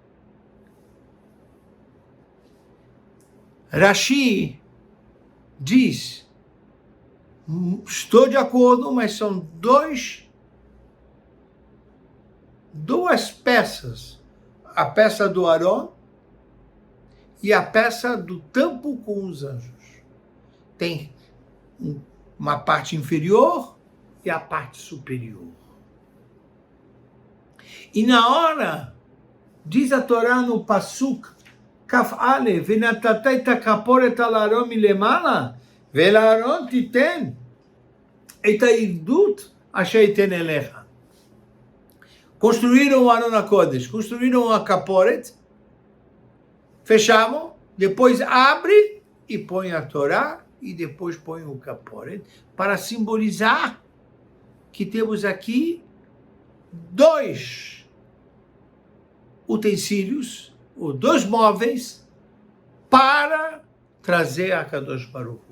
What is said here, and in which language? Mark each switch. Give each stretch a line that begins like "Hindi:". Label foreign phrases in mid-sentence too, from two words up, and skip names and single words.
Portuguese: Rashi diz, estou de acordo, mas são duas peças, a peça do Aron e a peça do tampo com os anjos. Tem uma parte inferior e a parte superior. E na hora, diz a Torá no Pasuk,
Hebrew: כ״א, ונתת את הכפרת על ארון מלמעלה, ואל ארון תתן את העדת אשר אתן אליך.
Portuguese: Construíram o
Hebrew: Aron HaKodesh,
Portuguese: construíram a Kaporet, fechavam, depois abre e põe a Torá, e depois põe o Kaporet, para simbolizar que temos aqui dois utensílios, ou dois móveis, para trazer a
Hebrew: Kadosh Baruch Hu.